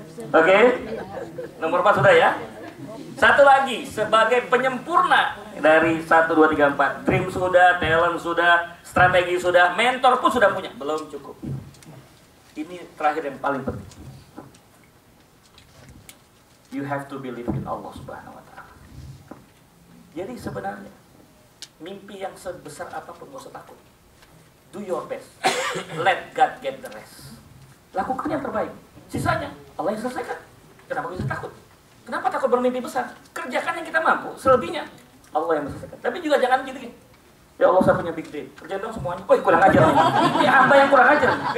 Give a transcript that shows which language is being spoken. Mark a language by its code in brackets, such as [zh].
[id] Oke, nomor 4 sudah ya. Satu lagi sebagai penyempurna dari 1, 2, 3, 4. Dream sudah, talent sudah, strategi sudah, mentor pun sudah punya. Belum cukup. Ini terakhir yang paling penting. [en] You have to believe in Allah Subhanahu Wa Taala. Jadi sebenarnya mimpi yang sebesar apapun gak usah takut. Do your best. Let God get the rest. [id] Lakukan yang terbaik. Sisanya Allah yang selesaikan. Kenapa bisa takut? Kenapa takut bermimpi besar? Kerjakan yang kita mampu. Selebihnya Allah yang selesaikan. Tapi juga jangan gitu. Ya Allah saya punya big day. Kerjain dong semuanya. Wih kurang ajar. Ya apa yang kurang ajar?